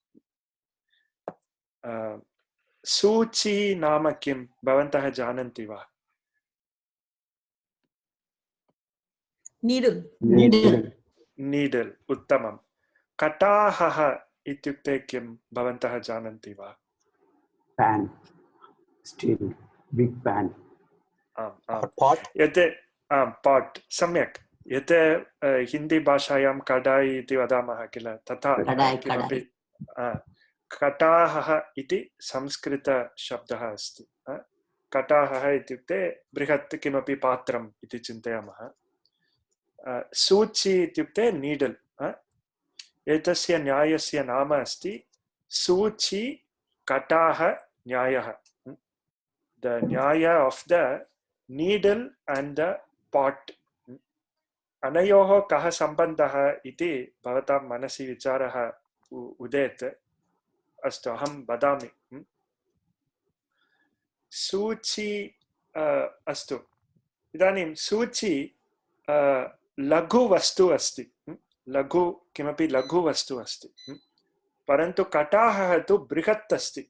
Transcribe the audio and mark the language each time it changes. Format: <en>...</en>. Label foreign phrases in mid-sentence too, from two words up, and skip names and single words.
<sa>सूची नाम किं भवन्तः जानन्ति वा? नीडल्, उत्तमं। कटाहः इत्युक्ते किं भवन्तः जानन्ति वा?</sa> <en>Pan, steel, big pan. pot.</en> <sa>यत् पाट्, सम्यक्। यत् हिन्दी भाषायां कडाई इति वदामः किल, तथा किमपि कटाहः इति संस्कृतशब्दः अस्ति। कटाहः इत्युक्ते बृहत् किमपि पात्रम् इति चिन्तयामः। सूची इत्युक्ते नीडल्। एतस्य न्यायस्य नाम अस्ति सूची कटाः न्यायः।</sa> <en>The न्याय of the needle and the pot.</en> <sa>अनयोः कः सम्बन्धः इति भवतां मनसि विचारः उदेत्। अस्तु, अहं वदामि। सूची, अस्तु, इदानीं सूची लघुवस्तु अस्ति, लघु किमपि लघुवस्तु अस्ति, परन्तु कटाहः तु बृहत् अस्ति।</sa>